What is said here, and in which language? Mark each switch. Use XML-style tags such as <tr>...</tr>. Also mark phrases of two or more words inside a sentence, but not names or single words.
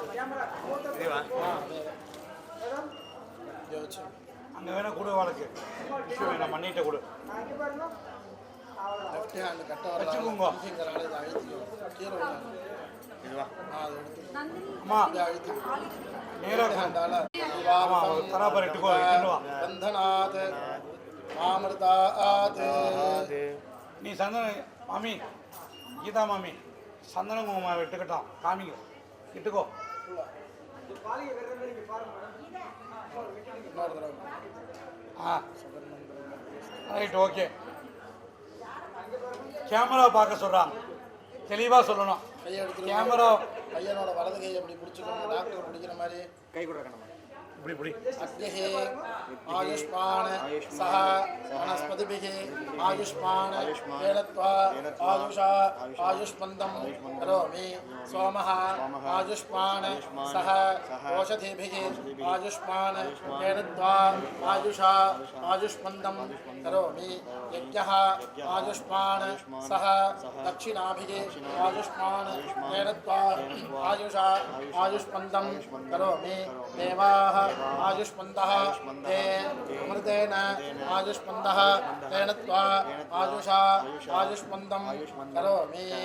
<ta>அங்கே வேணா கொடு வாழ்க்கை டிஷ்யூ வேணாம் மண்ணிட்ட கொடு வச்சுக்கோங்க அம்மா நேராக தராபர் எட்டுக்கோ</ta> <sa>बंधनात् आमृतात्</sa> <ta>நீ சந்தன மாமி கீதா மாமி சந்தன குங்குமம் வெட்டுக்கட்டும் காமிங்க இட்டுக்கோ ஆ</ta> <en>right okay</en> <ta>கேமரா பார்க்க சொல்கிறான் தெளிவாக சொல்லணும் கேமரா பையனோட வலது கையை அப்படி பிடிச்சிக்கணும் டாக்டர் பிடிக்கிற மாதிரி கை கொடுக்கணும் இப்படி இப்படி</ta> <sa>अग्निः आयुष्मान सह वनस्पतिभिः आयुष्मान केनत्वा आयुषा आयुष्मन्दं करोमि सोमः आयुष्मान सह ओषधिभिः आयुष्मान केनत्वा आयुषा आयुष्मन्दं करोमि यज्ञः आयुष्मान सह दक्षिणाभिः आयुष्मान केनत्वा आयुषा आयुष्मन्दं करोमि देवाः आयुष्मन्तः ते अमृतेन आयुष्मन्तः तेन त्वा आयुषा आयुष्मन्तं करोमि</sa>